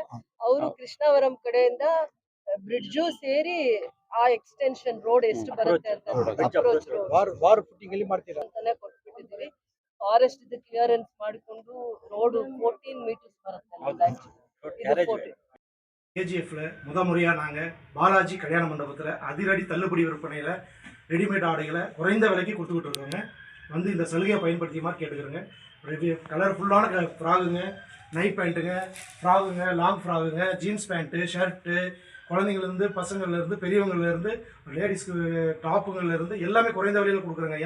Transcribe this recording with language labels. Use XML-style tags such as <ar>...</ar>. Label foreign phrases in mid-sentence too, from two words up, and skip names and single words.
<kn>ಅವರು ಕೃಷ್ಣವರಂ ಕಡೆಯಿಂದ ಬ್ರಿಡ್ಜು ಸೇರಿ ಆ</kn> <en>extension road</en> <kn>ಎಷ್ಟು ಬರುತ್ತೆ ಅಂತ</kn> <en>approach road</en> <kn>ಅಂತಾನೆ ಕೊಟ್ಬಿಟ್ಟಿದ್ದೀವಿ. ಫಾರೆಸ್ಟ್ ಇದು ಕ್ಲಿಯರೆನ್ಸ್ ಮಾಡಿಕೊಂಡು ರೋಡ್ 14 meters ಬರುತ್ತೆ.</kn> <ta>KGFல முறையா நாங்கள் பாலாஜி கல்யாண மண்டபத்தில் அதிரடி தள்ளுபடி விற்பனையில் ரெடிமேட் ஆடைகளை குறைந்த விலைக்கு கொடுத்துக்கிட்டு இருக்கோங்க. வந்து இந்த சலுகையை பயன்படுத்தியுமாறு கேட்டுக்கிறோங்க. கலர்ஃபுல்லான ஃப்ராகுங்க, நைட் பேண்ட்டுங்க, ஃப்ராகுங்க, லாங் ஃப்ராகுங்க,</ta> <en>jeans pant,</en> <ta>ஷர்ட்டு, குழந்தைங்கள்லேருந்து பசங்கள்லேருந்து பெரியவங்கள்லேருந்து லேடிஸ்க்கு டாப்புங்கள்லேருந்து எல்லாமே குறைந்த விலையில் கொடுக்குறோங்க.</ta>